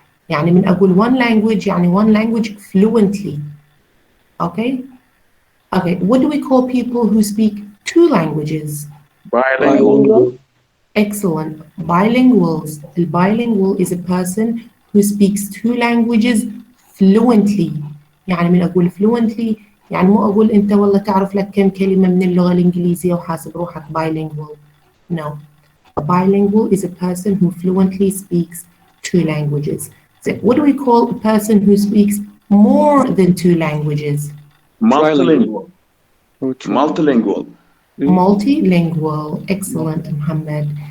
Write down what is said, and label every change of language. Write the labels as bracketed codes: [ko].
[ar] يعني من أقول [en] one language [ar] يعني [en] one language fluently. Okay? Okay, what do we call people who speak 2 languages? Bilingual. Excellent. Bilinguals. The bilingual is a person who speaks 2 languages fluently. [ar] يعني من أقول fluently يعني مو أقول أنت والله تعرف لك كم كلمة من اللغة الإنكليزية وحاسب روحك bilingual. [en] No. A bilingual is a person who fluently speaks 2 languages. So what do we call a person who speaks more than 2 languages? Multilingual. Multilingual. Multilingual. Excellent, Muhammad.